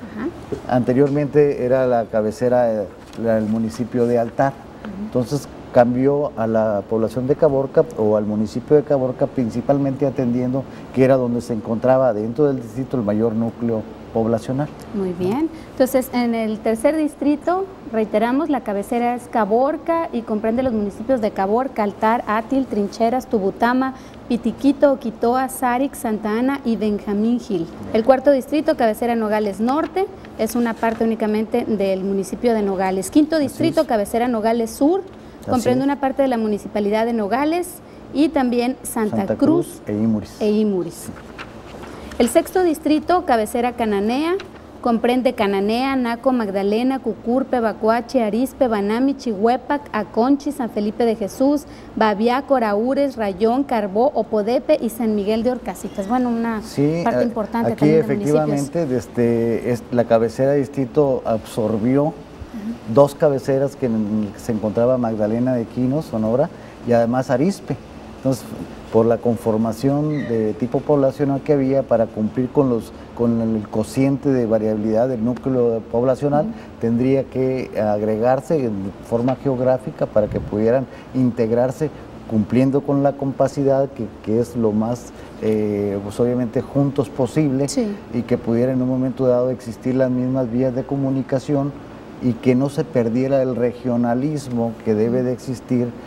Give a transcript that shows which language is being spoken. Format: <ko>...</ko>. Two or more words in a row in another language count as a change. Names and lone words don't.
<es>Anteriormente era la cabecera del municipio de Altar, entonces cambió a la población de Caborca o al municipio de Caborca, principalmente atendiendo que era donde se encontraba dentro del distrito el mayor núcleo poblacional. Muy bien, entonces en el tercer distrito, reiteramos, la cabecera es Caborca y comprende los municipios de Caborca, Altar, Átil, Trincheras, Tubutama, Pitiquito, Oquitoa, Sáric, Santa Ana y Benjamín Gil. El cuarto distrito, cabecera Nogales Norte, es una parte únicamente del municipio de Nogales. Quinto distrito, cabecera Nogales Sur, comprende una parte de la municipalidad de Nogales y también Santa Cruz e Imuris. El sexto distrito, cabecera Cananea, comprende Cananea, Naco, Magdalena, Cucurpe, Bacuache, Arizpe, Banami, Chihuepac, Aconchi, San Felipe de Jesús, Babiaco, Araúres, Rayón, Carbó, Opodepe y San Miguel de Orcasitas. Bueno, una parte importante aquí también de efectivamente la cabecera de distrito absorbió dos cabeceras que se encontraba Magdalena de Quino, Sonora, y además Arizpe. Entonces, por la conformación de tipo poblacional que había para cumplir con el cociente de variabilidad del núcleo poblacional, tendría que agregarse en forma geográfica para que pudieran integrarse cumpliendo con la compacidad que es lo más, pues obviamente juntos posible, y que pudiera en un momento dado existir las mismas vías de comunicación y que no se perdiera el regionalismo que debe de existir.</es>